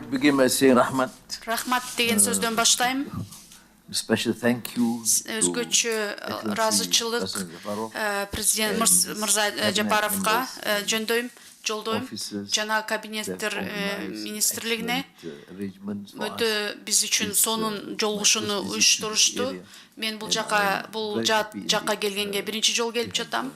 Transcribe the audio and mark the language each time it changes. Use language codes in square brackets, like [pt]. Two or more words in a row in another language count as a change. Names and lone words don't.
[en] begin by saying rahmat. [ky] Рахмат деген сөздөн баштайм. [en] Special thank you [ky] Өзгөчө ыраазычылык президент Мырза Жапаровга жолдойм жана кабинеттер министрлигине өтө биз үчүн сонун жолугушууну уюштурушту. Мен бул жакка келгенге биринчи жолу келип жатам.